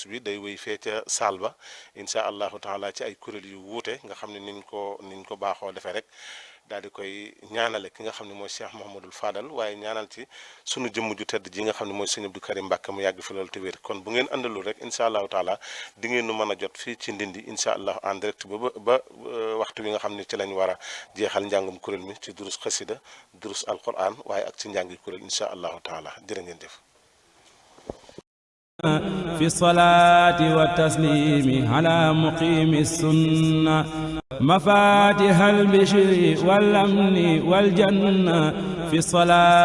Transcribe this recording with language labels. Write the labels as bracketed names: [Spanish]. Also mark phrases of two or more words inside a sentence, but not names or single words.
[Wolof] bi day wéy fee ca saal ba [Arabic] إن شاء الله تعالى [Wolof] ci ay kuréel yu wuute nga xam ne niñ ko baaxoo defee rek daal di koy ñaanale ki nga xam ne mooy Cheikh Mouhamadul Fadal waaye ñaanal ci sunu jëmm ju tedd ji nga xam ne mooy sëñ Abdou Karim Mbàkke mu yàgg fi loolu te wér kon bu ngeen àndalul rek [Arabic] إن شاء الله تعالى [Wolof] di ngeen nu mën a jot fii ci Ndindi [Arabic] إن شاء الله [French] en direct [Wolof] ba waxtu bi nga xam ne ci lañ war a jeexal njàngum kuréel mi ci durus xasida durus alquran waaye ak ci njàngi kuréel [Arabic] إن شاء الله تعالى [Wolof] jërë ngeen jëf [Arabic] في الصلاة والتسليم على مقيم السنة مفاتيح البشر والأمن والجنة في الصلاة